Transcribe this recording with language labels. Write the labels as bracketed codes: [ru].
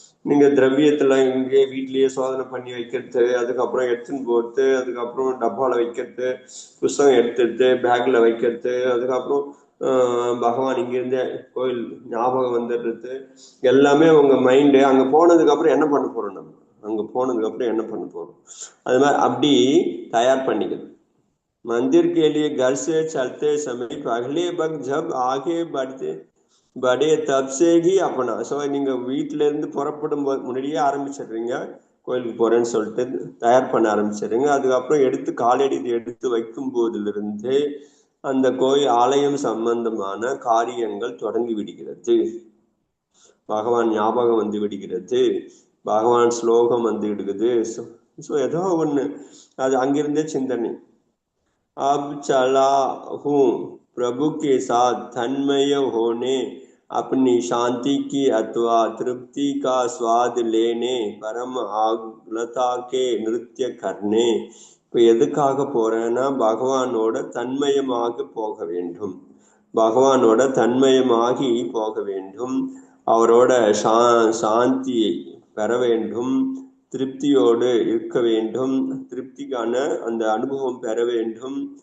[ta] நீங்க திரவியத்துல இங்கே வீட்லயே சோதனை பண்ணி வைக்கிறது, அதுக்கப்புறம் எடுத்துன்னு போறது, அதுக்கப்புறம் டப்பால வைக்கிறது, புஸ்தகம் எடுத்துட்டு பேக்ல வைக்கிறது, அதுக்கப்புறம் பகவான் இங்கிருந்தே கோயில் ஞாபகம் வந்துடுறது, எல்லாமே உங்க மைண்டு. அங்க போனதுக்கு அப்புறம் என்ன பண்ண போறோம்? நம்ம அங்க போனதுக்கு அப்புறம் என்ன பண்ண போறோம்? அது மாதிரி அப்படி தயார் பண்ணிக்கணும். [hi] मंदिर के लिए घर से चलते समय पहले वक्त जब आगे बढ़े तब से ही अपना. [ta] ஸோ நீங்க வீட்டுல இருந்து புறப்படும் போது முன்னாடியே ஆரம்பிச்சிடுறீங்க, கோயிலுக்கு போறேன்னு சொல்லிட்டு தயார் பண்ண ஆரம்பிச்சிடுறீங்க. அதுக்கப்புறம் எடுத்து காலடி எடுத்து வைக்கும் போதிலிருந்து அந்த கோயில் ஆலயம் சம்பந்தமான காரியங்கள் தொடங்கி விடுகிறது. பகவான் ஞாபகம் வந்து விடுகிறது, பகவான் ஸ்லோகம் வந்து விடுகிறது. ஸோ ஏதோ ஒண்ணு அது அங்கிருந்தே சிந்தனை. [hi] अब चला हूँ प्रभु के साथ तन्मय होने, अपनी शांति की अथवा तृप्ति का स्वाद लेने, परम आग्लता के नृत्य करने. [ta] இப்போ எதுக்காக போறேன்னா பகவானோட தன்மயமாக போக வேண்டும், பகவானோட தன்மயமாகி போக வேண்டும், அவரோட சாந்தியை பெற வேண்டும், திருப்தியோடு இருக்க வேண்டும், திருப்திக்கான அந்த அனுபவம் பெற வேண்டும்.